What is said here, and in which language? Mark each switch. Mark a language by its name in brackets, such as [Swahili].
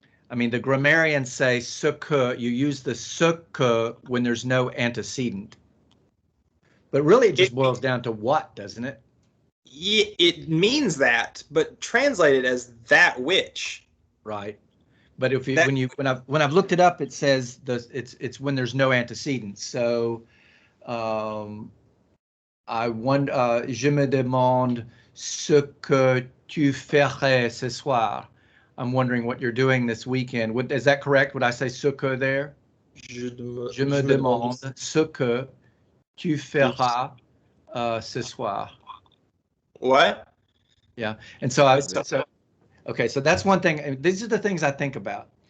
[English] I mean, the grammarians say ce que, you use the ce que when there's no antecedent. But really, it just boils down to what, doesn't it? It means that, but translated as that which. Right. But if you, when I've looked it up, it says it's when there's no antecedent. So I wonder, [French] je me demande ce que tu ferais ce soir. [English] I'm wondering what you're doing this weekend. Is that correct? Would I say ce que there? [French] Je me demande ce que tu feras ce soir. Ouais. [English] Yeah. And so okay, so that's one thing. These are the things I think about.